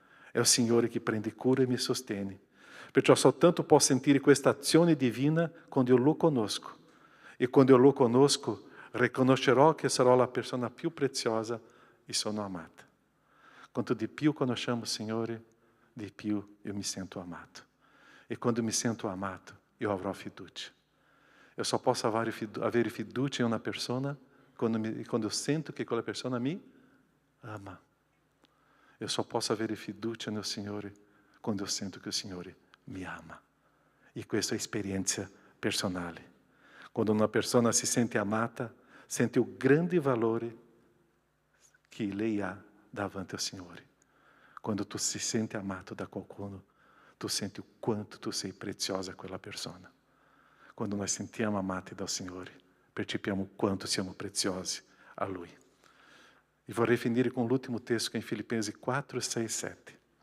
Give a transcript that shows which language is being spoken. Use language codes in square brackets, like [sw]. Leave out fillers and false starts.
[it] È il Signore che prende cura e mi sostiene. Perciò soltanto posso sentire questa azione divina quando eu lo conosco. E quando eu lo conosco, riconoscerò che sarò la persona più preziosa e sono amata. Quanto di più conosciamo il Signore, di più eu mi sento amato. E quando mi sento amato, eu avrò fiducia. [pt] Eu só posso [it] avere fiducia [pt] em uma pessoa quando eu sinto que aquela pessoa me ama. Eu só posso [it] avere fiducia [pt] no Signore quando eu sinto que o Signore me ama. [it] E questa è esperienza personale. [pt] Quando uma pessoa se sente amata, sente o grande valore que [it] lei ha davanti [pt] ao Signore. [it] Quando tu se sente amato da qualcuno, tu senti o quanto tu sei preziosa a quella persona. Quando nós sentiamo amati dal Signore, percepiamo quanto siamo preziosi a Lui. E vorrei finire con l'ultimo testo che è in Filipensi 4, 6, 7.